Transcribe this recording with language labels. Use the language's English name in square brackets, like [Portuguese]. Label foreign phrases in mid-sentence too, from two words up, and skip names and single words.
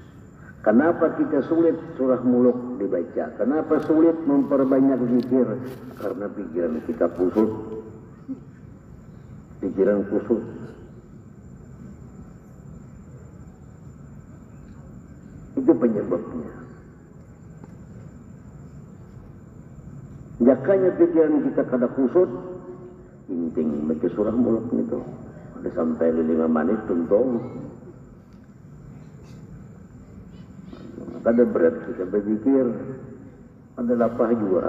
[Indonesian] Kenapa kita sulit surah Mulk dibaca? Kenapa sulit memperbanyak zikir? Karena pikiran kita kusut. Pikiran kusut. Itu penyebabnya. [Banjar] Jakanya pikiran kita kada kusut, inting baca surah Mulk itu. Ada sampai 5 menit tuntung. Kada berat kita berzikir, ada lapah juga.